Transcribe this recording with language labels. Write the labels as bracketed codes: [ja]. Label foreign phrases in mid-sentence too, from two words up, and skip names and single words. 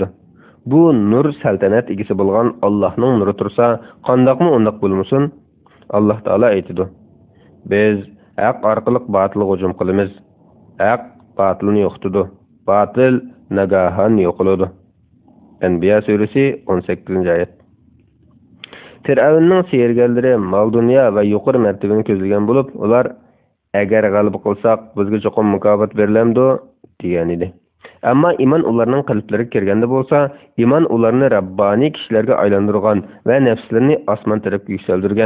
[uz] Bu nur saltanat egasi bo'lgan Allohning nuri tursa, qandoqmi undoq bo'lmasin? Alloh taolo aytadi: Biz haq orqali botilga hujum qilamiz. Haq botilni yo'qotadi. Botil nagahan yo'qoladi. Enbiya suresi 18. ayet. Firavunning seyirganlari mal dunyo va yuqori martabani ko'zlagan bo'lib, ular agar g'alaba qilsak, bizga cho'qim mukofot berilamdi degan edi. Ammo iymon ularning qalblariga kirganda bo'lsa, iymon ularni rabboniy kishilarga aylantirgan va nafslarini osmon tarafga yuksaltirgan.